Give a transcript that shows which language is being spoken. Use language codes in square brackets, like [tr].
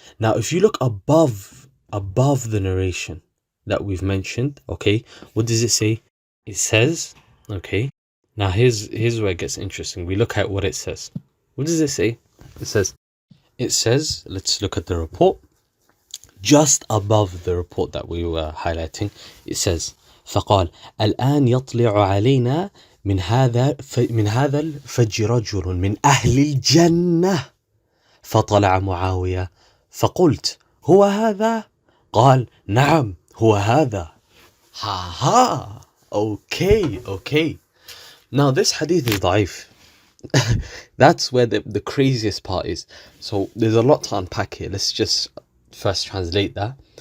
[en] Now, if you look above the narration that we've mentioned, okay, what does it say? It says, okay, now here's where it gets interesting. We look at what it says. What does it say? It says, let's look at the report. Just above the report that we were highlighting, it says, [ar] فقال الآن يطلع علينا من هذا الفجر رجل من أهل الجنة فطلع معاوية فقلت هو هذا؟ قال نعم هو هذا. [en] Ha. Okay. Now this hadith is ضعيف. That's where the craziest part is. So there's a lot to unpack here. Let's just first translate that.